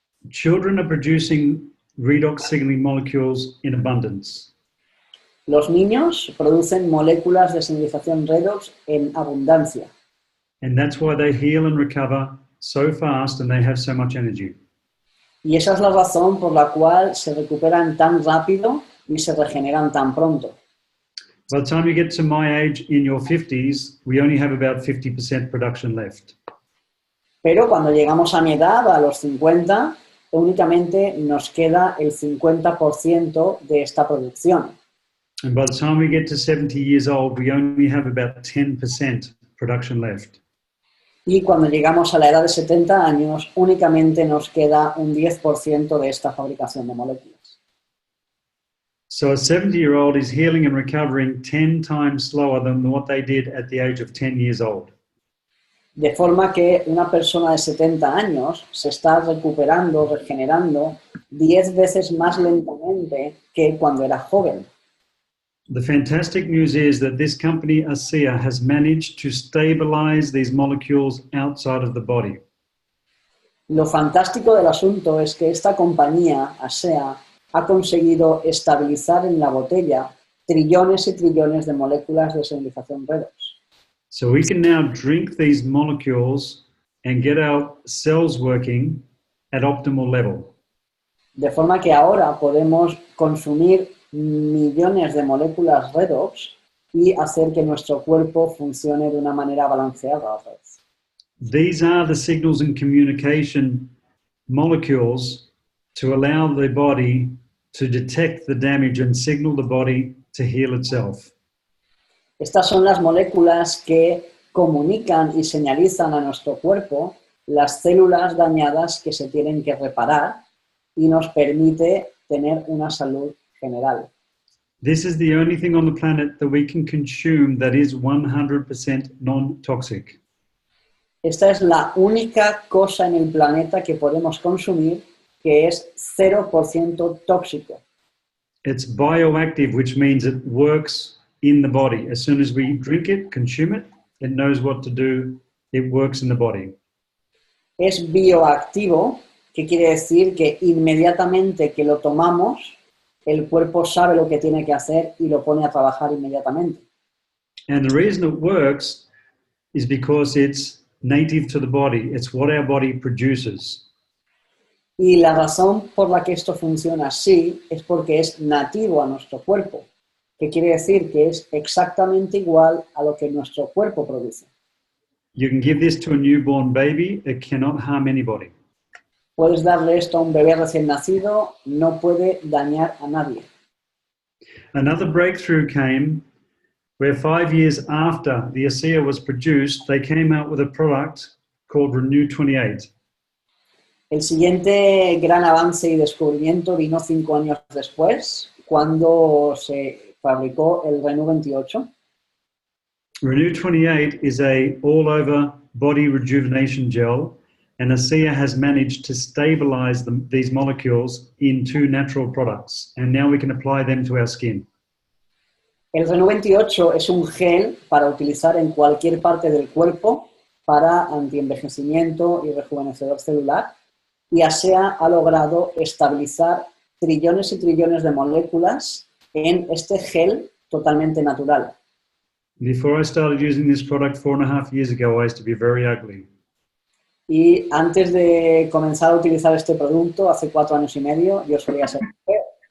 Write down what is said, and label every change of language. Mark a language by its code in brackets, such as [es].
[en] Children are producing redox signaling molecules in abundance. [es] Los niños producen moléculas de señalización redox en abundancia. [en] And that's why they heal and recover so fast and they have so much energy. [es] Y esa es la razón por la cual se recuperan tan rápido y se regeneran tan pronto. [en] By the time you get to my age, in your 50s, we only have about 50% production left. [es] Pero cuando llegamos a mi edad, a los 50, únicamente nos queda el 50% de esta producción. [en] And by the time we get to 70 years old, we only have about 10% production left. [es] Y cuando llegamos a la edad de 70 años, únicamente nos queda un 10% de esta fabricación de moléculas. [en] So a 70-year-old is healing and recovering 10 times slower than what they did at the age of 10 years old. [es] De forma que una persona de 70 años se está recuperando, regenerando 10 veces más lentamente que cuando era joven. [en] The fantastic news is that this company, ASEA, has managed to stabilize these molecules outside of the body. [es] Lo fantástico del asunto es que esta compañía, ASEA, ha conseguido estabilizar en la botella trillones y trillones de moléculas de señalización Redox. [en] So we can now drink these molecules and get our cells working at optimal level. [es] De forma que ahora podemos consumir millones de moléculas Redox y hacer que nuestro cuerpo funcione de una manera balanceada otra vez. [en] These are the signals and communication molecules to allow the body to detect the damage and signal the body to heal itself. [es] Estas son las moléculas que comunican y señalizan a nuestro cuerpo las células dañadas que se tienen que reparar y nos permite tener una salud general. [en] This is the only thing on the planet that we can consume that is 100% non-toxic. [es] Esta es la única cosa en el planeta que podemos consumir que es 0% tóxico. [en] It's bioactive, which means it works in the body. As soon as we drink it, consume it, it knows what to do. It works in the body. [es] Es bioactivo, que quiere decir que inmediatamente que lo tomamos, el cuerpo sabe lo que tiene que hacer y lo pone a trabajar inmediatamente. [en] And the reason it works is because it's native to the body. It's what our body produces. [es] Y la razón por la que esto funciona así es porque es nativo a nuestro cuerpo, que quiere decir que es exactamente igual a lo que nuestro cuerpo produce. [en] You can give this to a newborn baby. It cannot harm anybody. [es] Puedes darle esto a un bebé recién nacido, no puede dañar a nadie. [en] Another breakthrough came where 5 years after the ASEA was produced, they came out with a product called Renew 28. [es] El siguiente gran avance y descubrimiento vino 5 años después, cuando se fabricó el Renew 28. [en] Renew 28 is a all-over body rejuvenation gel, and ASEA has managed to stabilize these molecules in 2 natural products, and now we can apply them to our skin. [es] El Renew 28 es un gel para utilizar en cualquier parte del cuerpo para antienvejecimiento y rejuvenecedor celular, y ASEA ha logrado estabilizar trillones y trillones de moléculas en este gel totalmente natural. [en] Before I started using this product 4.5 years ago, I used to be very ugly. [es] Y antes de comenzar a utilizar este producto, hace 4 años y medio, yo solía ser feo.